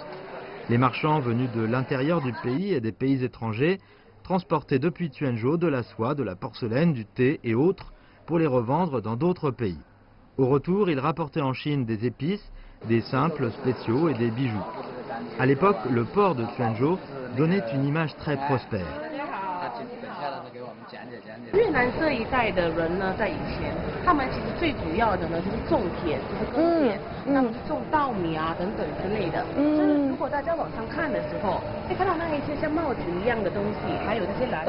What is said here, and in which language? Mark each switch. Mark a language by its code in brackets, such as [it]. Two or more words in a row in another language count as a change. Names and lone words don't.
[fr] Les marchands venus de l'intérieur du pays et des pays étrangers transportaient depuis Tuanzhou de la soie, de la porcelaine, du thé et autres pour les revendre dans d'autres pays. Au retour, il rapportait en Chine des épices, des simples spéciaux et des bijoux. À l'époque, le port de Quanzhou donnait une image très prospère. [zh] 越南这一带的人呢，在以前，他们其实最主要的呢就是种田，就是耕田，他们是种稻米啊等等之类的。就是如果大家往上看的时候，会看到那一些像帽子一样的东西，还有这些篮